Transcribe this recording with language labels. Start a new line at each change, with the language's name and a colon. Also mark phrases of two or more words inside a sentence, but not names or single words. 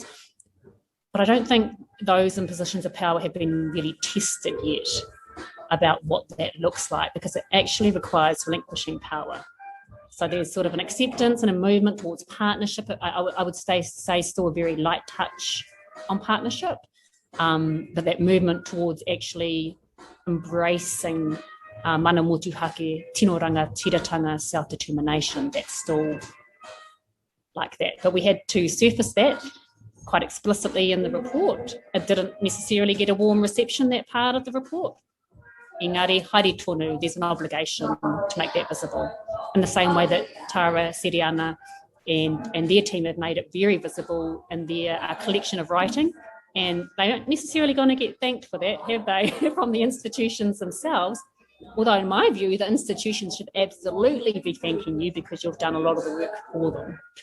English: But I don't think those in positions of power have been really tested yet about what that looks like, because it actually requires relinquishing power. So there's sort of an acceptance and a movement towards partnership. I would say still a very light touch on partnership, but that movement towards actually embracing
Māori: mana motuhake, tino rangatiratanga,
English: self-determination, that's still like that. But we had to surface that quite explicitly in the report. It didn't necessarily get a warm reception, that part of the report.
Māori: Engari, haere tonu,
English: there's an obligation to make that visible. In the same way that Tara, Siriana and their team have made it very visible in their collection of writing. And they aren't necessarily going to get thanked for that, have they, from the institutions themselves? Although in my view, the institutions should absolutely be thanking you because you've done a lot of the work for them.